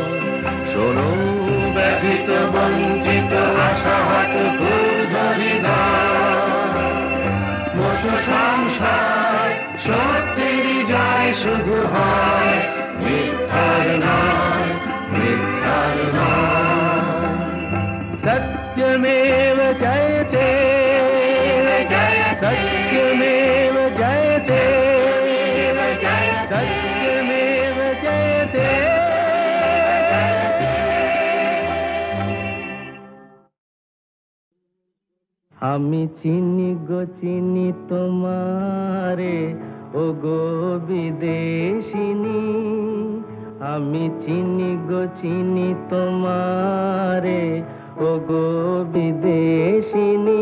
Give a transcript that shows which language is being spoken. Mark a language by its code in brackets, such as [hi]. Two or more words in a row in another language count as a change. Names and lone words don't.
[bn] শোনো ব্যথিত বঞ্চিত আশাহত ক্ষুব্ধ হৃদয়, মুঠো সংশয় সত্যেরই জয় শুধু হয়, মিথ্যার নয়, মিথ্যার নয়। [sa] सत्यमेव जयते, सत्यमेव जयते, सत्यमेव जयते। [bn] আমি চিনি গো চিনি তোমারে, ও গো বিদেশিনী। আমি চিনি গো চিনি তোমারে, ও গো বিদেশিনী।